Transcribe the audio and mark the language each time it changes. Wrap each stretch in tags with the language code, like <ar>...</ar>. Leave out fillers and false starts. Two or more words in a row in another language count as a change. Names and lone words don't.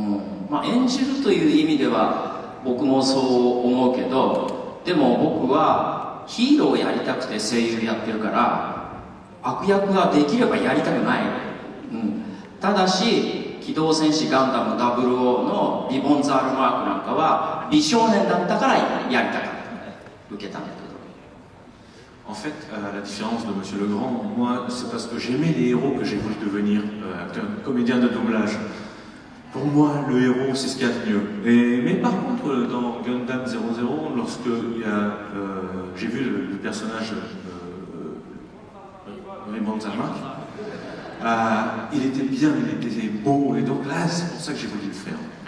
<ja>まあ、演じるという意味では僕もそう思うけど、でも僕はヒーローをやりたくて声優やってるから悪役ができればやりたくない、ただし機動戦士ガンダム00のリボンザールマークなんかは美少年だったからやりたかった、受けたんだけど。</ja> <fr>En fait, à la différence de Monsieur Legrand, moi, c'est parce que j'aimais les héros que j'ai voulu devenir comédien de doublage. Pour moi, le héros, c'est ce qu'il y a de mieux. Mais par contre, dans Gundam 00, lorsque j'ai vu le personnage Raymond Zamak, il était bien, il était beau, et donc là, c'est pour ça que j'ai voulu le faire.</fr>